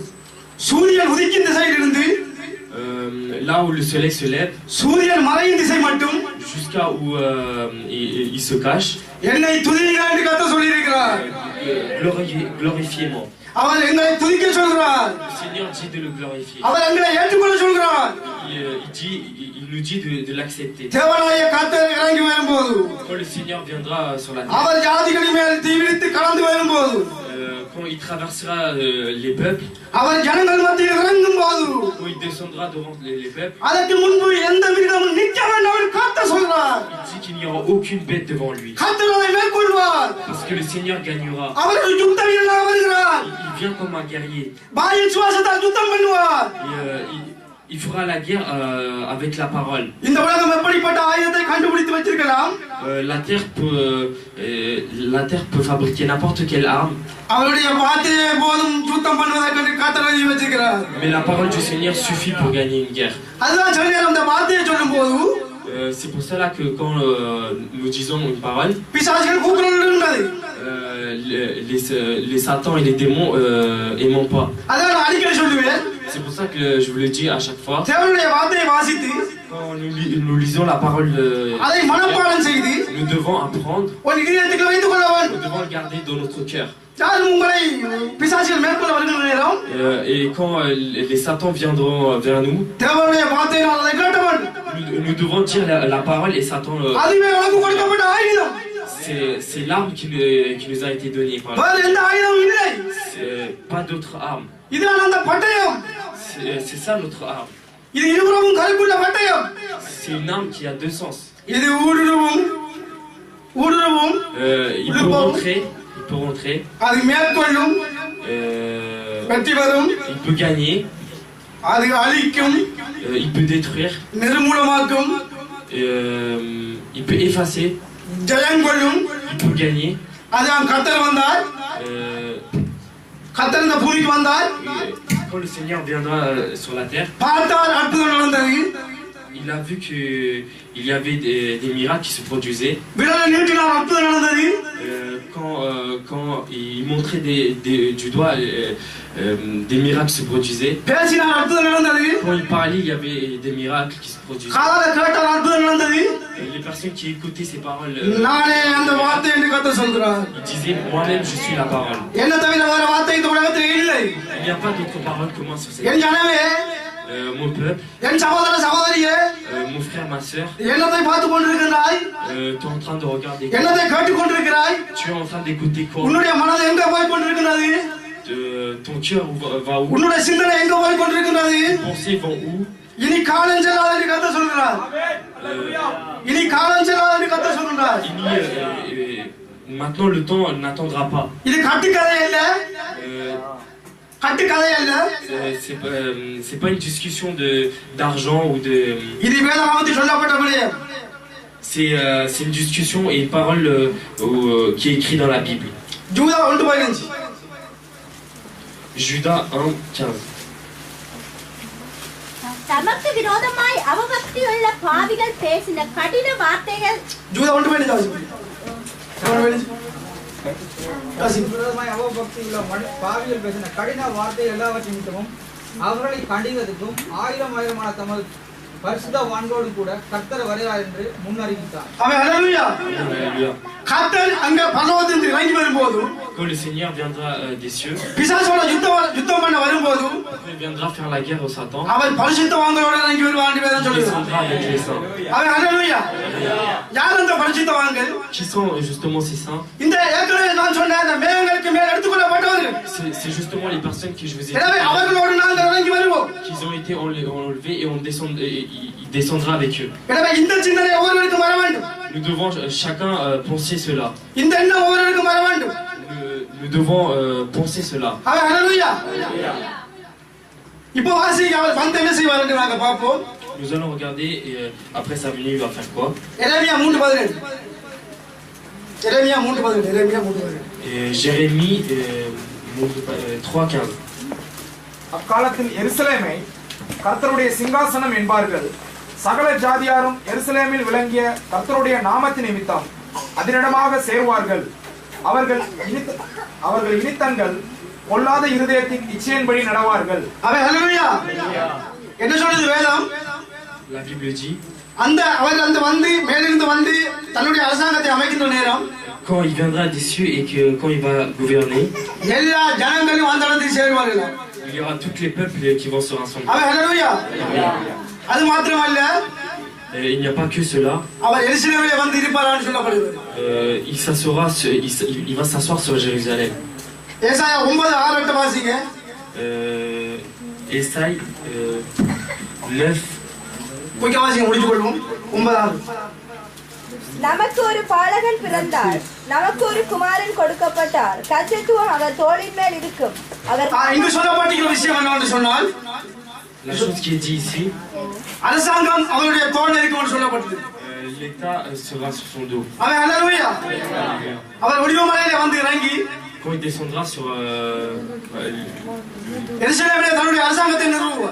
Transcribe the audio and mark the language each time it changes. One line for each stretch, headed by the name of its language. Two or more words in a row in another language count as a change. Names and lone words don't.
Tamil: சூரியன் உதிக்கும் திசையிலிருந்து
French: Là où le soleil se lève,
Tamil: சூரியன் மறையும் திசை மட்டும்
French: jusqu'à où il se cache,
Tamil: என்னை துதியுங்கள் என்று கர்த்தர் சொல்லி இருக்கிறார்
French: glorifiez-moi.
Tamil: அவர் எங்களை துதிக்க சொல்கிறார்
French: Le Seigneur dit de le glorifier.
Tamil: அவர் எங்களை ஏற்றுக்கொள்ள சொல்கிறார்
French: Il nous dit de l'accepter.
Tamil: தேவனாய கர்த்தர் இறங்கி வரும்போது
French: Quand le Seigneur viendra sur la terre,
Tamil: அவர் ஜாதிகளின் மேல் தீவிரித்து கடந்து வரும்போது
French: quand il traversera les peuples,
Tamil: அவர் ஜனங்கள் மத்தியில் இறங்கும் போது
French: quand il descendra devant les peuples,
Tamil: அதற்கு முன்பு எந்த மிருகமும் நிற்க வேண்டாம் என்று கர்த்தர் சொல்கிறார்
French: il dit qu'il n'y aura aucune bête devant lui.
Tamil: கர்த்தர் அதை மேற்கொள்வார்
French: Parce que le Seigneur gagnera.
Tamil: அவர் ஒரு யுத்த வீரனாக வருகிறார்
French: Il vient comme un guerrier.
Tamil: வாயின் சுவாசத்தால் யுத்தம் பண்ணுவார்
French: Et, il fera la guerre avec la parole.
Tamil: இந்த உலகம் எப்படிப்பட்ட ஆயுதத்தை கண்டுபிடித்து வச்சிருக்கலாம்
French: La terre peut fabriquer n'importe quelle arme.
Tamil: அவருடைய வார்த்தையே போதும் யுத்தம் பண்ணுவதற்கு கர்த்தர் எழுதி வச்சிருக்கிறார்
French: Mais la parole du Seigneur suffit pour gagner une guerre.
Tamil: அதுதான் சொல்லியார் அந்த வார்த்தையை சொல்லும்போது
French: C'est pour cela que quand nous disons une parole,
Tamil: பிசாசுகள் கூக்குரல் இருந்தது
French: les satans et les démons aiment pas.
Tamil: அதான் நான் அடிக்கடி சொல்லுவேன்
French: C'est pour ça que je vous le dis à chaque fois.
Tamil: தேவனுடைய வார்த்தையை வாசித்து
French: Quand nous lisons la parole de
Tamil: அதை மனப்பாடம் செய்து
French: nous devons apprendre,
Tamil: ஒரு இதயத்துக்குள்ள வைத்துக் கொள்ள வேண்டும்.
French: nous devons le garder dans notre cœur.
Tamil: யாரும் உங்களை பிசாசுகள் மேற்கொள்ள வருகிற நேரம்
French: Et quand les satans viendront vers nous,
Tamil: தேவனுடைய வார்த்தையை நான் அதை கேட்ட வேண்டும்.
French: nous devons dire la parole et Satan.
Tamil: அதுவே உனக்கு கொடுக்கப்பட்ட ஆயுதம்.
French: C'est l'arme qui nous a été donnée par
Tamil: வேறு எந்த ஆயுதமும் இல்லை.
French: pas d'autre arme.
Tamil: இதுதான் அந்த பட்டயம்.
French: C'est ça notre arme.
Tamil: இது இருபுறமும் கருப்புள்ள பட்டயம்.
French: C'est une arme qui a deux sens.
Tamil: இது ஊடுருவும்
French: Il peut rentrer.
Tamil: அது மேற்கொள்ளும் வெற்றி பெறும்.
French: Il peut gagner.
Tamil: அது அழிக்கும்.
French: Il peut détruire.
Tamil: நிர்மூலமாக்கும்.
French: Il peut effacer.
Tamil: ஜெயம் கொள்ளும்.
French: Il peut gagner.
Tamil: அதான் கர்த்தர் வந்தார். கர்த்தர் இந்த பூமிக்கு வந்தார்.
French: Quand le Seigneur viendra sur la terre,
Tamil: பார்த்தார் அற்புதம் நடந்தது.
French: il a vu qu'il y avait des miracles qui se produisaient.
Tamil: விரலை நீட்டினார் அற்புதம் நடந்தது.
French: Quand il montrait du doigt, des miracles se produisaient.
Tamil: பேசினார் அற்புதம் நடந்தது.
French: Quand il parlait, il y avait des miracles qui se produisaient.
Tamil: காதால கேட்டார் அற்புதம் நடந்தது.
French: Les personnes qui écoutaient ces paroles,
Tamil: நானே அந்த வார்த்தை என்று கர்த்தர் சொல்கிறார்.
French: ils disaient, moi-même je suis la parole.
Tamil: என்ன தவிர வேற வார்த்தை இந்த உலகத்தில் இல்லை.
French: Il n'y a pas d'autre parole que moi sur cette
Tamil: என் ஜனமே,
French: mon peuple,
Tamil: என் சகோதர சகோதரியே,
French: mon frère, ma soeur,
Tamil: என்னத்தை பார்த்து கொண்டிருக்கிறாய்?
French: tu es en train de regarder.
Tamil: என்னத்தை கேட்டுக் கொண்டிருக்கிறாய்?
French: Tu es en train d'écouter quoi?
Tamil: உன்னுடைய மனது எங்க போய் கொண்டிருக்கிறது?
French: Ton cœur va où?
Tamil: உன்னுடைய சிந்தனை எங்க போய் கொண்டிருக்கிறது?
French: Tes pensées vont où?
Tamil: இனி காலம் செல்லாது என்று கர்த்தர் சொல்கிறார். இனி காலம் செல்லாது என்று கர்த்தர் சொல்கிறார்.
French: Maintenant le temps n'attendra pas.
Tamil: இது கட்டுக்கதை அல்ல. கட்டுக்கதை அல்ல.
French: C'est pas une discussion d'argent ou de.
Tamil: இது வேதவாக்கியத்தில் சொல்லப்பட்ட விடயம்.
French: C'est une discussion et une parole qui est écrite dans la Bible.
Tamil: ஜூதா 1:15.
French: Judas 1:15.
Tamil: தமக்கு விரோதமாய் அவபக்தியுள்ள பாவிகள் பேசின கடின வார்த்தைகள். ஜூதா 1:15 வாசிப்போம். விரோதமாய் அவபக்தி உள்ள பாவிகள் பேசின கடின வார்த்தை எல்லாவற்றின் நிமித்தமும் அவர்களை கண்டிப்பதற்கும் ஆயிரமான தமது பரிசுத்தவான்களோடு கூட கர்த்தர் வருகிறார் என்று முன்னறிவித்தார். ஆமென். ஹல்லேலூயா. கர்த்தர் அங்க பரலோகத்திலிருந்து இறங்கி வரும்போது,
French: Quand le Seigneur viendra des cieux,
Tamil: பிசாசோட யுத்தம் பண்ண வரும்போது,
French: il viendra faire la guerre au Satan.
Tamil: அவர் பரிசுத்தவான்களோட இறங்கி வருவார் என்று வேதம்
French: Il
Tamil: சொல்லுது.
French: descendra avec les saints.
Tamil: ஆமென். ஹல்லேலூயா. யார் அந்த பரிசுத்தவான்கள்?
French: Qui sont justement ces saints?
Tamil: இந்த ஏற்கனவே நான் சொன்ன அந்த மேகங்களுக்கு மேல் எடுத்துக்கொள்ளப்பட்டவர்கள்.
French: C'est justement les personnes que je vous ai
Tamil: எனவே
French: dit,
Tamil: அவர்களோடு நாங்கள் இறங்கி வருவோம்.
French: qu'ils ont été enlevés et il descendra avec eux.
Tamil: எனவே இந்த சிந்தனை ஒவ்வொருவருக்கும் வர வேண்டும்.
French: Nous devons chacun penser cela.
Tamil: இந்த எண்ணம் ஒவ்வொருவருக்கும் வர வேண்டும்.
French: Nous devons penser cela.
Tamil: ஆமென். ஹல்லேலூயா. இப்போ வாசிங்க, அவர் வந்து என்ன செய்வார் என்று நாங்கள் பார்ப்போம்.
French: Nous allons regarder et après sa venue, il va faire quoi?
Tamil: எரேமியா 3:17. எரேமியா 3:17.
French: Et Jérémie 3:15.
Tamil: அக்காலத்தில் எருசலேமை கர்த்தருடைய சிங்காசனம் என்பார்கள். சகல ஜாதியாரும் எருசலேமில் விளங்கிய கர்த்தருடைய நாமத்தின் நிமித்தம் அதனிடமாக சேர்வார்கள். அவர்கள் இனித்தங்கள் பொல்லாத இருதயத்தின் இச்சையின்படி நடவார்கள். ஆமென். ஹல்லேலூயா. என்ன சொல்லுது வேதம்?
French: La Bible dit,
Tamil: அவர் வந்து மேலிருந்து வந்து தன்னுடைய அரசாங்கத்தை அமைக்கின்ற நேரம்,
French: quand il viendra des cieux et quand il va gouverner,
Tamil: எல்லா ஜனங்களும் அந்த இடத்துக்கு சேருவார்கள்.
French: il y aura tous les peuples qui vont se rassembler.
Tamil: ஆமென். ஹல்லேலூயா. அது மாத்திரமல்ல,
French: Il n'y a pas que cela.
Tamil: அவர் எருசலேமிலே வந்து இருப்பார்னு சொல்லப்படுகிறது.
French: Il va s'asseoir sur Jérusalem.
Tamil: ஏசாயா 9:6 வாசிங்க.
French: Ésaïe 9.
Tamil: கொஞ்சம் வாசிங்க, முடிச்சு கொள்வோம். 9:6. நமக்கு ஒரு பாலகன் பிறந்தார், நமக்கு ஒரு குமாரன் கொடுக்கப்பட்டார், கர்த்தத்துவம் அவர் தோளின் மேல் இருக்கும். அவர் இங்கு சொல்லப்பட்டிருக்கிற விஷயம் என்னவென்று சொன்னால்,
French: La chose qui est dit ici,
Tamil: அரசாங்கம் அவருடைய தோளில் இருக்கும்னு சொல்லப்பட்டது.
French: l'État sera sur son dos.
Tamil: ஆமென். ஹல்லேலூயா. அவர் ஒளிவமலையிலே வந்து இறங்கி
French: Quand il descendra sur
Tamil: எருசலேமிலே தன்னுடைய அரசாங்கத்தை நிறுவுவார்.